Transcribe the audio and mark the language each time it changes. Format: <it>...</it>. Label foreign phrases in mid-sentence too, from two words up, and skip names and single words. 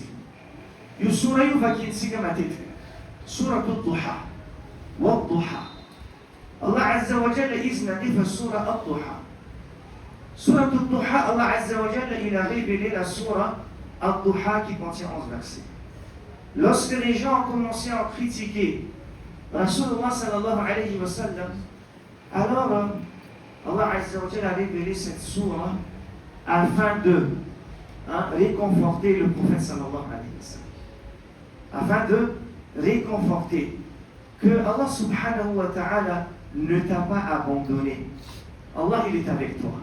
<mg>Io sura io vakintsika matetika,</mg> <ar>سورة الضحى والضحى.</ar> <mg>Allah</mg> <ar>عز وجل</ar> <mg>izy nandefa sura ad-duha.</mg> <ar>سورة الضحى، الله عز وجل,</ar> <fr>il a révélé la surah Al-Duha qui contient 11 versets. Lorsque les gens ont commencé à critiquer Rasulullah</fr> <ar>صلى الله عليه وسلم,</ar> <fr>alors Allah Azza wa Jalla a révélé cette surah afin de réconforter le prophète</fr> <ar>صلى الله عليه وسلم.</ar> <fr>Afin de réconforter que Allah</fr> <ar>سبحانه وتعالى</ar> <fr>ne t'a pas abandonné. Allah, il est avec toi.</fr>